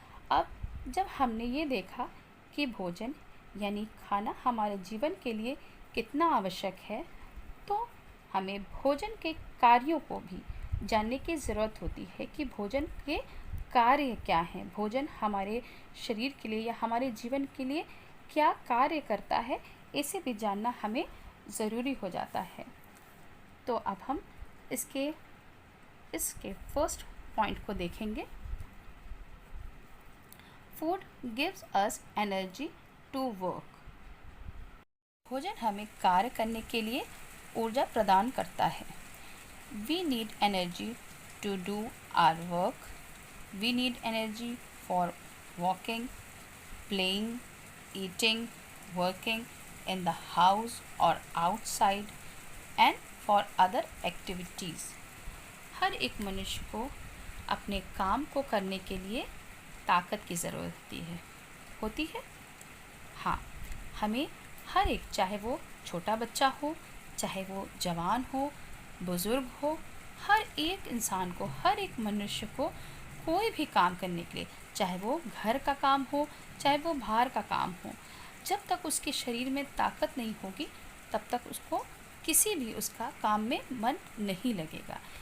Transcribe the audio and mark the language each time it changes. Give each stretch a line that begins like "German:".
Hindi: अब जब हमने ये देखा कि भोजन यानी खाना हमारे जीवन के लिए कितना आवश्यक है, तो हमें भोजन के कार्यों को भी जानने की ज़रूरत होती है कि भोजन के कार्य क्या हैं, भोजन हमारे शरीर के लिए या हमारे जीवन के लिए क्या कार्य करता है, इसे भी जानना हमें ज़रूरी हो जाता है। तो अब हम इसके फर्स्ट पॉइंट को देखेंगे।
English: Food gives us energy to work.
Hindi: भोजन हमें कार्य करने के लिए ऊर्जा प्रदान करता है।
English: We need energy to do our work. We need energy for walking, playing, eating, working in the house or outside and for other activities।
Hindi: हर एक मनुष्य को अपने काम को करने के लिए ताकत की ज़रूरत होती है। हाँ, हमें हर एक, चाहे वो छोटा बच्चा हो, चाहे वो जवान हो, बुज़ुर्ग हो, हर एक इंसान को, हर एक मनुष्य को कोई भी काम करने के लिए, चाहे वो घर का काम हो, चाहे वो बाहर का काम हो, जब तक उसके शरीर में ताकत नहीं होगी तब तक उसको किसी भी उसका काम में मन नहीं लगेगा।